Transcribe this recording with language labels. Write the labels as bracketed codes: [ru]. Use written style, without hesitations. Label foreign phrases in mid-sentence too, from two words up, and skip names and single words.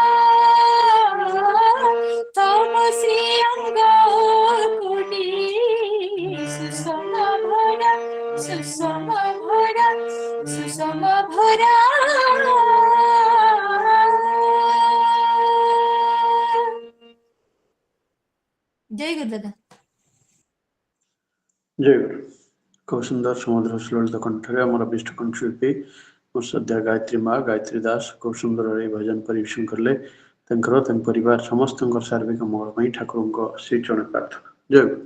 [bn] তব শ্রী অঙ্গ কোটি সুষম ভরা সুষম ভরা সুষম ভরা জয় গুরু দাদা [or] ଜୟ ଗୁରୁ। ଖୁବ ସୁନ୍ଦର ସମୁଦ୍ର ସୁଲଳିତ କଣ୍ଠରେ ଆମର ବିଷ୍ଟ କଣ୍ଠଶିଳ୍ପୀ ମୋର ଶ୍ରଦ୍ଧା ଗାୟତ୍ରୀ ମା ଗାୟତ୍ରୀ ଦାସ ଖୁବ ସୁନ୍ଦର ଏହି ଭଜନ ପରିବେଷଣ କଲେ। ତାଙ୍କର ତାଙ୍କ ପରିବାର ସମସ୍ତଙ୍କର ସାର୍ବିକ ମଙ୍ଗଳ ପାଇଁ ଠାକୁରଙ୍କ ଶ୍ରୀଚରଣ ପ୍ରାର୍ଥନା। ଜୟ ଗୁରୁ।